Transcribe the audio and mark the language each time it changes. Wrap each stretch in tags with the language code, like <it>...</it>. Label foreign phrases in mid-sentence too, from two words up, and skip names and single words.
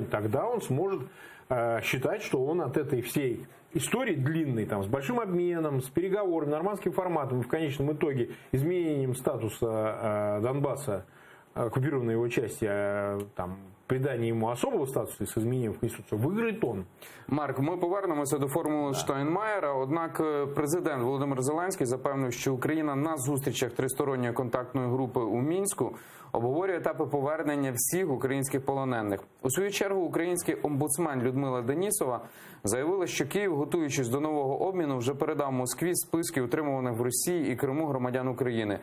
<ru>Тогда он сможет считать, что он от этой всей истории длинной, там, с большим обменом, с переговорами, нормандским форматом, и в конечном итоге изменением статуса Донбасса, оккупированной его части, там, придание ему особого статусу с изменением в Конституцию, выиграет он.</ru> <uk>Марк, ми повернемося до формули Штайнмайера. Однак президент Володимир Зеленський запевнив, що Україна на зустрічах тристоронньої контактної групи у Мінську обговорює етапи повернення всіх українських полонених. У свою чергу український омбудсмен Людмила Денісова заявила, що Київ, готуючись до нового обміну, вже передав Москві списки утримуваних в Росії і Криму громадян України.</uk>